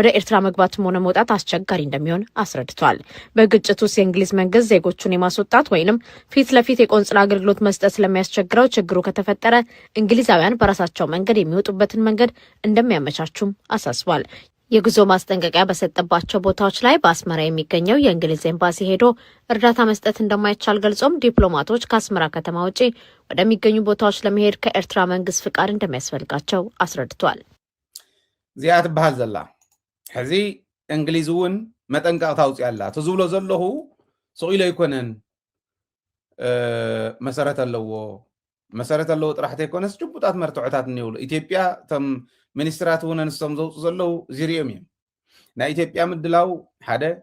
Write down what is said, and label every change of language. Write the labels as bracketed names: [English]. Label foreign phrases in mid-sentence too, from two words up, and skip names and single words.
[Amharic] ኤርትራ መግባትም ሆነ መውጣት አስቸጋሪ እንደሚሆን አስረድቷል። በግጭቱ ውስጥ የእንግሊዝ መንግስት ዜጎቹን የማስወጣት ወይንም ፊት ለፊት የቆንጽላ አገልግሎት መስጠት ስለሚያስቸግረው ችግሩ ከተፈጠረ እንግሊዛውያን በራሳቸው መንገድ የሚወጡበትን መንገድ እንደሚያመቻቹም አሳስቧል። የጉዞ ማስጠንቀቂያ በሰጠባቸው ቦታዎች ላይ በአስመራ የሚገኘው የእንግሊዝ ኤምባሲ ሄዶ እርዳታ መስጠት እንደማይቻል ገልጾም ዲፕሎማቶች ከአስመራ ከተማ ውጪ ወደሚገኙ ቦታዎች ለመሄድ ከኤርትራ መንግስት ፍቃድ እንደሚያስፈልጋቸው አስረድቷል። [Tigrinya] እዚኣ ትበሃል ዘላ ሕዚ እንግሊዝ እውን መጠንቀቕታ ኣውፅኣላ ትዝብሎ ዘለኹ ስቂሎ ኣይኮነን መሰረት ኣለዎ ጥራሕቲ ኣይኮነስ ጭቡጣት መርትዖታት እኒብሉ ኢትዮጵያ እቶም ሚኒስትራት እውን ኣንስቶም ዘውፁ ዘለው ዝርኦም እዮም ናይ ኢትዮጵያ ምድላው ሓደ